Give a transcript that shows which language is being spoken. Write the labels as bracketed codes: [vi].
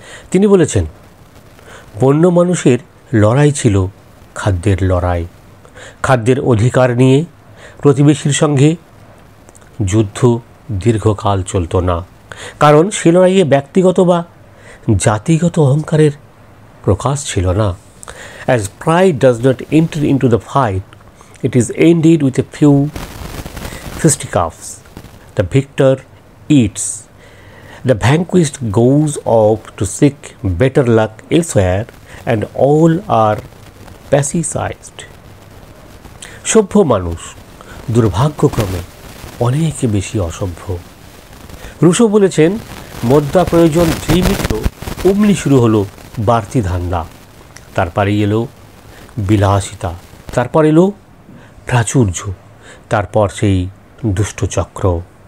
[bn] তিনি বলেছেন, বন্য মানুষের লড়াই ছিল খাদ্যের লড়াই। খাদ্যের অধিকার নিয়ে প্রতিবেশীর সঙ্গে যুদ্ধ দীর্ঘকাল চলত না, কারণ সে লড়াইয়ে ব্যক্তিগত বা জাতিগত অহংকারের প্রকাশ ছিল না। [en] As pride does not enter into the fight, it is ended with a few fisticuffs. The victor eats. The vanquished goes off to seek better luck elsewhere, and all are pacifized. [bn] সভ্য মানুষ দুর্ভাগ্যক্রমে অনেক বেশি অসভ্য। Russo বলেছেন, মধ্যা প্রয়োজন যেই মিটল অমনি শুরু হলো বাড়তি ধান্দা। তারপরে এলো বিলাসিতা, তারপর এলো প্রাচুর্য, তারপর সেই দুষ্টচক্র।